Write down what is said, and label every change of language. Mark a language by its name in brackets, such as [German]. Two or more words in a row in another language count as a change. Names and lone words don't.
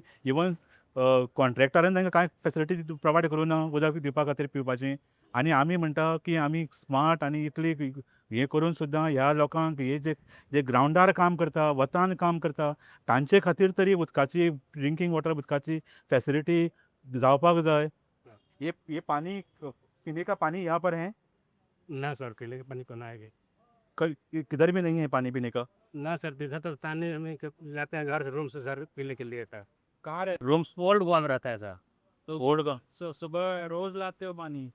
[Konkani] इवन कॉन्ट्रॅक्टरान तांकां कांय [English] facility provide [Konkani] करूं ना उदक दिवपा खातीर पिवपाचें. आनी आमी म्हणटा की आमी स्मार्ट आनी इतली हें करून सुद्दां ह्या लोकांक हे जे ग्रावंडार काम करता, वतान काम करता तांचे खातीर तरी उदकाची [English] drinking water [Konkani] उदकाची फॅसिलिटी जावपाक जाय. [Hindi] ये पानी पीने का पानी यहाँ पर है? ना सर, पीने का पानी तो ना है। किधर भी नहीं है पानी पीने का? ना सर, देखा तो पानी हमें लाते हैं घर से, रूम से सर, पीने के लिए था। कहाँ रहे रूम्स? ओल्ड गोवा में रहता है सर। तो ओल्ड का सुबह रोज लाते हो पानी?